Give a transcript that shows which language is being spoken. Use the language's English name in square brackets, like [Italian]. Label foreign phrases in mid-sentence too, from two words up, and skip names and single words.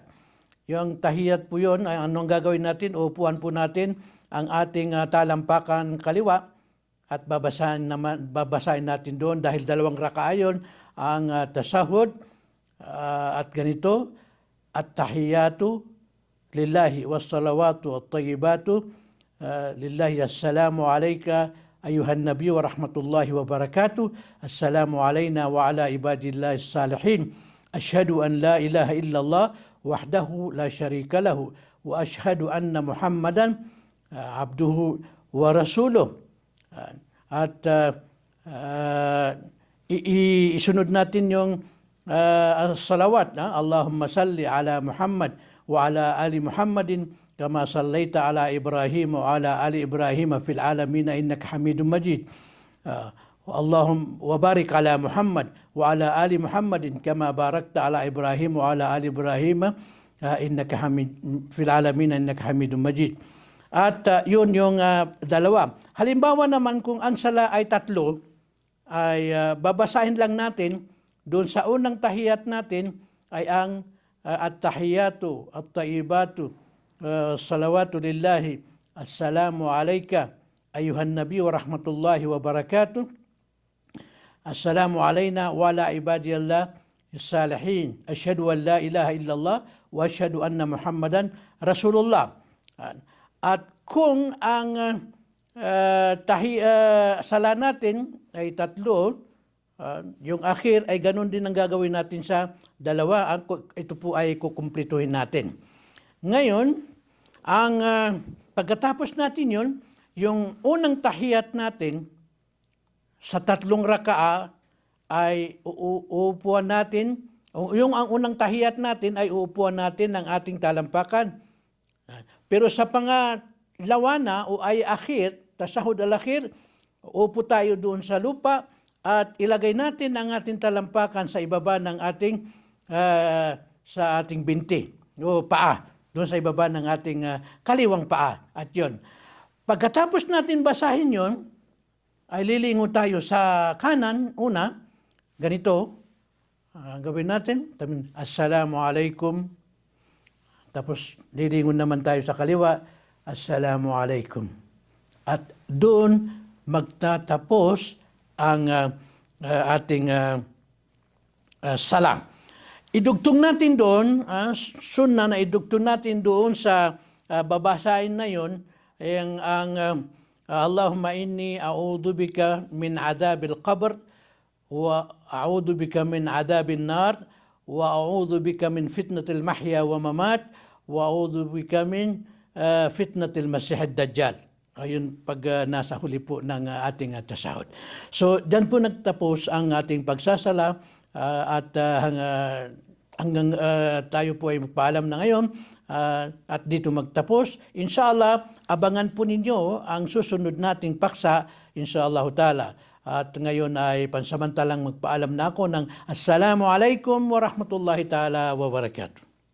[Filipino] Yung tahiyat po yun, ay anong gagawin natin? Upuan po natin ang ating talampakan kaliwa at babasahin natin doon dahil 2 rakaa yun ang tasahud at ganito, [Arabic] التحيات لله والصلوات الطيبات لله السلام عليك أيها النبي ورحمة الله وبركاته. السلام علينا وعلى عباد الله الصالحين. أشهد أن لا إله إلا الله وحده لا شريك له وأشهد أن محمدا عبده ورسوله. [Filipino] At isunod natin yung salawat. [Arabic] اللهم صل على محمد وعلى آل محمد كما صليت على إبراهيم وعلى آل إبراهيم في العالمين إنك حميد مجيد. اللهم وبارك على محمد وعلى آل محمد كما باركت على إبراهيم وعلى آل إبراهيم إنك في العالمين إنك حميد مجيد. [Filipino] At yun yung dalawa. Halimbawa naman kung ang sala ay tatlo, ay babasahin lang natin doon sa unang tahiyat natin ay ang at-tahiyatu, [Arabic] الطيبات الصلوات لله السلام عليك أيها النبي ورحمة الله وبركاته السلام علينا وعلى عباد الله الصالحين أشهد أن لا إله إلا الله وأشهد أن محمدا رسول الله. [Filipino] At kung ang sala natin ay tatlo, yung akhir ay ganun din ang gagawin natin sa dalawa. Ito po ay kukumplituhin natin. Ngayon, ang pagkatapos natin yun, yung unang tahiyat natin sa tatlong rakaa ay uupuan natin, yung ang unang tahiyat natin ay uupuan natin ng ating talampakan. Pero sa pangalawa na o ay akhir, [Arabic] التشهد الأخير, [Filipino] upo tayo doon sa lupa at ilagay natin ang ating talampakan sa ibaba ng ating sa ating binti o paa, doon sa ibaba ng ating kaliwang paa. At yun, pagkatapos natin basahin yun, ay lilingon tayo sa kanan una, ganito, gawin natin, [Arabic] السلام عليكم. [Filipino] Tapos lilingon naman tayo sa kaliwa, [Arabic] السلام عليكم. [Filipino] At doon magtatapos ang ating sala. Idugtong natin doon, sunna na idugtong natin doon sa babasahin na yun, ang [Arabic] اللهم إني أعوذ بك من عذاب القبر وأعوذ بك من عذاب النار وأعوذ بك من فتنة المحيا والممات وأعوذ بك من فتنة المسيح الدجال. [Filipino] Ayun pag nasa huli po ng ating tasahud. So, dyan po nagtapos ang ating pagsasala at hanggang tayo po ay magpaalam na ngayon at dito magtapos. Inshallah, abangan po ninyo ang susunod nating paksa, [Arabic] إن شاء الله تعالى. [Filipino] At ngayon ay pansamantalang magpaalam na ako ng [Arabic] السلام عليكم ورحمة الله تعالى وبركاته.